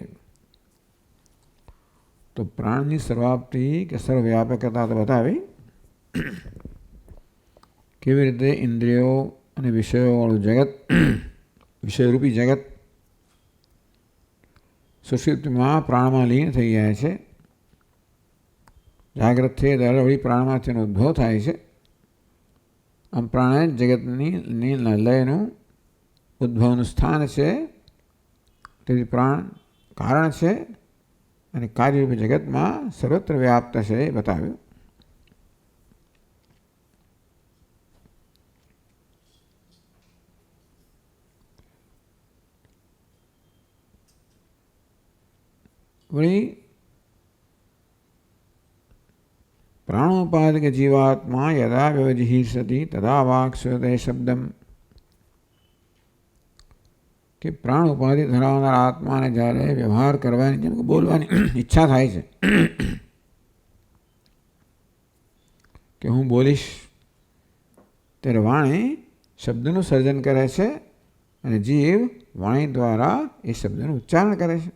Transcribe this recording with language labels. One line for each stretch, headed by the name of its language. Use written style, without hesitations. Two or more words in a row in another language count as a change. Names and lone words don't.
Gujarati: તો પ્રાણની સર્વાપ્તિ કે સર્વવ્યાપકતા તો બતાવી કેવી રીતે ઇંદ્રિયો અને વિષયોવાળું જગત વિષયરૂપી જગત સુષુપ્તિમાં પ્રાણમાં લીન થઈ જાય છે. જાગ્રત થઈ ત્યારે વળી પ્રાણમાંથી તેનો ઉદ્ભવ થાય છે. આમ પ્રાણ જગતની લયનું ઉદ્ભવનું સ્થાન છે. તેથી પ્રાણ કારણ છે અને કાર્યરૂપી જગતમાં સર્વત્ર વ્યાપ્ત છે એ બતાવ્યું.
Sanskrit: वही प्राणोपाधिक जीवात्मा यदा व्यवजिहीर्षति तदा वाक्स्वते शब्दम
Gujarati: કે પ્રાણ ઉપાધિ ધરાવનાર આત્મા ને જ્યારે વ્યવહાર કરવાની જેમ કે બોલવાની ઈચ્છા થાય છે કે હું બોલીશ ત્યારે વાણી શબ્દનું સર્જન કરે છે અને જીવ વાણી દ્વારા એ શબ્દનું ઉચ્ચારણ કરે છે.